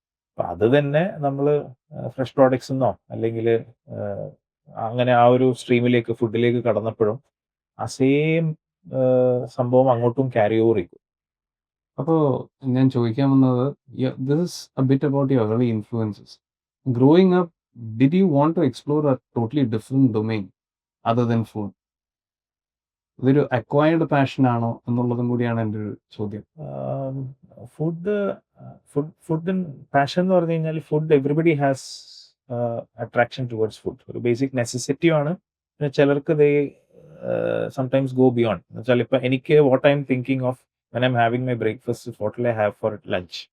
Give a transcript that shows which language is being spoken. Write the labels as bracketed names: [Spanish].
[Malayalam] അപ്പൊ അത് തന്നെ നമ്മൾ ഫ്രഷ് പ്രോഡക്ട്സ് എന്നോ അല്ലെങ്കിൽ അങ്ങനെ ആ ഒരു സ്ട്രീമിലേക്ക് ഫുഡിലേക്ക് കടന്നപ്പോഴും ആ സെയിം സംഭവം അങ്ങോട്ടും ക്യാരി ഓവർ ചെയ്യും. അപ്പോൾ ഞാൻ ചോദിക്കാൻ വന്നത്, [English] This is a bit about your early influences. Growing up, did you want to explore a totally different domain other than food? [Malayalam] ഇതൊരു അക്വയർഡ് പാഷൻ ആണോ എന്നുള്ളതും കൂടിയാണ് എൻ്റെ ഒരു ചോദ്യം. [English] food food passion [Malayalam] എന്ന് പറഞ്ഞു കഴിഞ്ഞാൽ [English] Food everybody has attraction towards food. [Malayalam] ഒരു ബേസിക് നെസസിറ്റി ആണ്. പിന്നെ ചിലർക്ക് [English] They sometimes go beyond. [Malayalam] എന്ന് വെച്ചാൽ ഇപ്പം എനിക്ക് [English] What I am thinking of when I'm having my breakfast, what will I have for lunch?